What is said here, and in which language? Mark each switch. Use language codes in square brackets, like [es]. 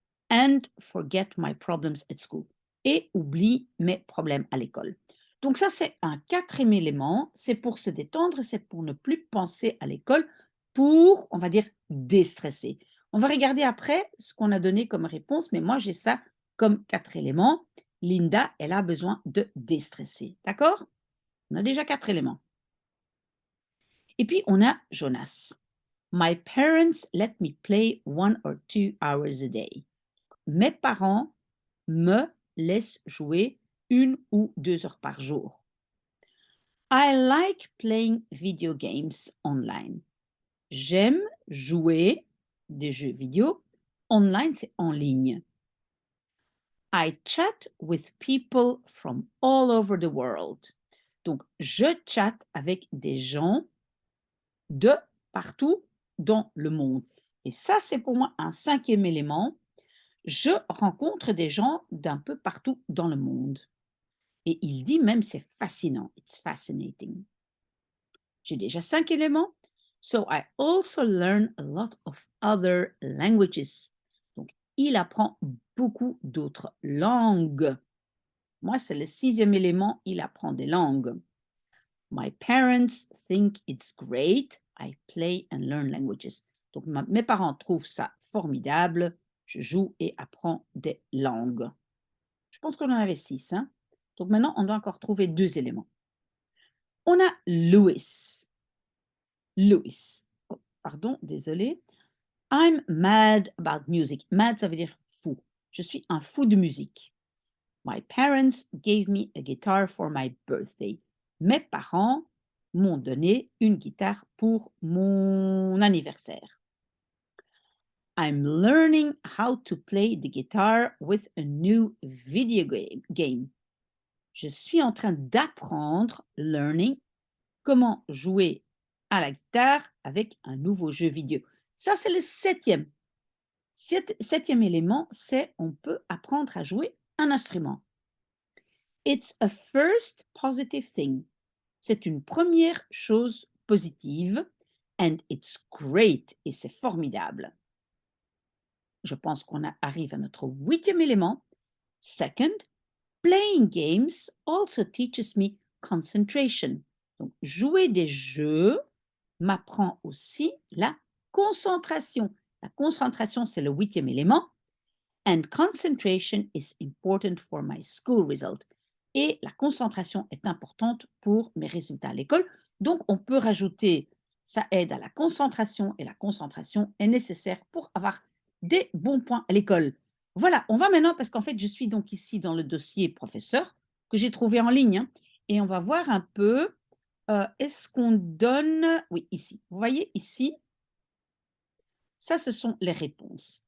[en] And forget my problems at school. [fr] Et oublie mes problèmes à l'école. Donc ça, c'est un 4e élément. C'est pour se détendre, c'est pour ne plus penser à l'école, pour, on va dire, déstresser. On va regarder après ce qu'on a donné comme réponse, mais moi, j'ai ça comme 4 éléments. Linda, elle a besoin de déstresser. D'accord? On a déjà 4 éléments. Et puis, on a Jonas. [en] My parents let me play 1 or 2 hours a day. [fr] Mes parents me laissent jouer 1 ou 2 heures par jour. [en] I like playing video games online. [fr] J'aime jouer des jeux vidéo. Online, c'est en ligne. [en] I chat with people from all over the world. [fr] Donc, je chatte avec des gens de partout dans le monde. Et ça, c'est pour moi un 5e élément. Je rencontre des gens d'un peu partout dans le monde. Et il dit même c'est fascinant. [en] It's fascinating. [fr] J'ai déjà 5 éléments. [en] So I also learn a lot of other languages. [fr] Donc, il apprend beaucoup d'autres langues. Moi, c'est le 6e élément. Il apprend des langues. [en] My parents think it's great. I play and learn languages. [fr] Donc, mes parents trouvent ça formidable. Je joue et apprends des langues. Je pense qu'on en avait 6. Hein? Donc, maintenant, on doit encore trouver 2 éléments. On a Louis. Louis. Oh, pardon, désolé. [en] I'm mad about music. [fr] Mad, ça veut dire fou. Je suis un fou de musique. [en] My parents gave me a guitar for my birthday. [fr] Mes parents m'ont donné une guitare pour mon anniversaire. [en] I'm learning how to play the guitar with a new video game. [fr] Je suis en train d'apprendre, learning, comment jouer à la guitare avec un nouveau jeu vidéo. Ça, c'est le 7e. 7e élément, c'est on peut apprendre à jouer un instrument. [en] It's a first positive thing. [fr] C'est une première chose positive [en] and it's great [fr] et c'est formidable. Je pense qu'on arrive à notre 8e élément. Second, [en] Playing games also teaches me concentration. [fr] Donc, jouer des jeux m'apprend aussi la concentration. La concentration, c'est le 8e élément. [en] And concentration is important for my school result. [fr] Et la concentration est importante pour mes résultats à l'école. Donc, on peut rajouter, ça aide à la concentration et la concentration est nécessaire pour avoir des bons points à l'école. Voilà, on va maintenant, parce qu'en fait, je suis donc ici dans le dossier professeur que j'ai trouvé en ligne, hein, et on va voir un peu, est-ce qu'on donne, oui, ici, vous voyez ici, ça, ce sont les réponses.